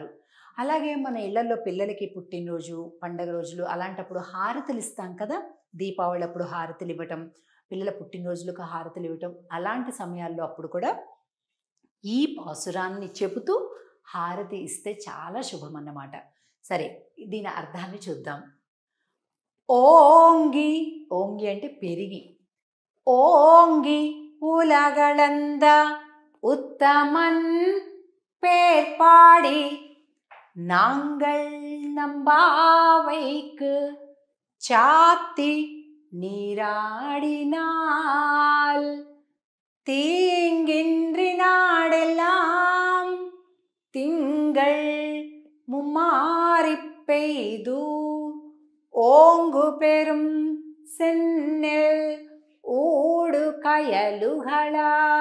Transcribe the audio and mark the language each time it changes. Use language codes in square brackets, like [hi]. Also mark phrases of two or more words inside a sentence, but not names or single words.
[te] అలాగే మన ఇళ్లలో పిల్లలకి పుట్టినరోజు పండగ రోజులు అలాంటప్పుడు హారతులు ఇస్తాం కదా, దీపావళి అప్పుడు హారతులు ఇవ్వటం, పిల్లల పుట్టినరోజులకు హారతులు ఇవ్వటం, అలాంటి సమయాల్లో అప్పుడు కూడా ఈ పాసురాన్ని చెబుతూ హారతి ఇస్తే చాలా శుభం అన్నమాట. సరే, దీని అర్థాన్ని చూద్దాం. ఓంగి, ఓంగి అంటే పెరిగి, [ta] ஓங்கி உலகளந்த உத்தமன் பேர்பாடி நாங்கள் நம்பாவைக்கு சாத்தி நீராடினால் தீங்கின்றி நாடெல்லாம் திங்கள் மும்மாறி பெய்து ஓங்கு பெரும் சென்னெல் ஊடு கயலுகளா